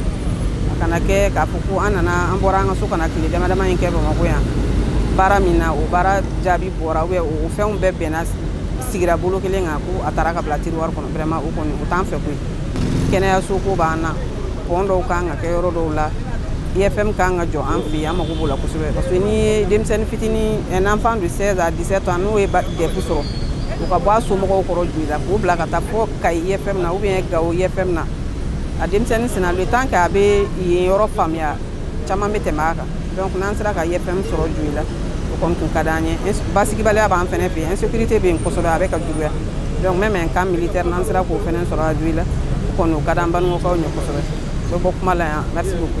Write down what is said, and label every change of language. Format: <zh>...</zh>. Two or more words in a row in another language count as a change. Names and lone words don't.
<bm>kana kɛ k'a fɔ ko an nana an bɔra an ka so kana tile dama dama in kɛ Bamakɔ yan baara min na o baara jaabi bɔra o fɛnw bɛɛ bɛnna sigira bolo kelen kan ko a taara ka bila tiroir kɔnɔ vraiment o kɔni o t'an fɛ koyi kɛnɛyaso ko b'an na pont dɔw kan ka kɛ yɔrɔ dɔw la IFM kan ka jɔ an fɛ yen an mako b'o la kosɛbɛ</bm> <fr>parce que</fr> <bm>n'i ye denmisɛnnin fitinin</bm> <fr>un enfant de 16 à 17 ans</fr> <bm>n'o ye DEF sɔrɔ o ka bɔ a somɔgɔw kɔrɔ joli la k'o bila ka taa fɔ Kayi IFM na</bm> <fr>ou bien</fr> <bm>Gao IFM na a denmisɛnnin sina</bm> <fr>le temps que</fr> <bm>a bɛ yen yɔrɔ faamuya caman bɛ tɛmɛ a kan donc n'an sera ka IFM sɔrɔ joli la o kɔni kun ka d'an ye basigibaliya b'an fɛnɛ fɛ yen insécurité bɛ yen kosɛbɛ a bɛ ka juguya donc</bm> <fr>même un camp militaire</fr> <bm>n'an sera k'o fɛnɛ sɔrɔ a joli la o kɔni o ka d'an balimaw ɲɛ kosɛbɛ bɛ bɔ kuma la yan</bm> <fr>merci beaucoup.</fr>